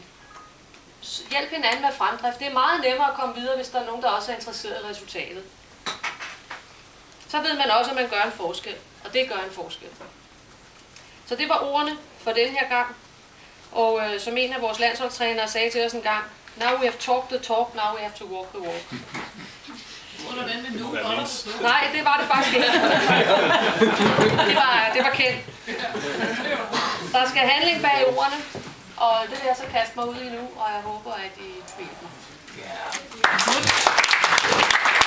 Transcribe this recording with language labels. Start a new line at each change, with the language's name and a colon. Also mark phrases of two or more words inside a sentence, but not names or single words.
Danish: Hjælp hinanden med fremdrift. Det er meget nemmere at komme videre, hvis der er nogen, der også er interesseret i resultatet. Så ved man også, at man gør en forskel. Og det gør en forskel. Så det var ordene for den her gang. Og som en af vores landsholdstrænere sagde til os en gang,
English: now we have talked the talk, now we have to walk the walk.
Danish: Nej, det var det faktisk ikke. Det var kendt. Der skal handling bag ordene, og det vil jeg så kaste mig ud i nu, og jeg håber, at I vil mig.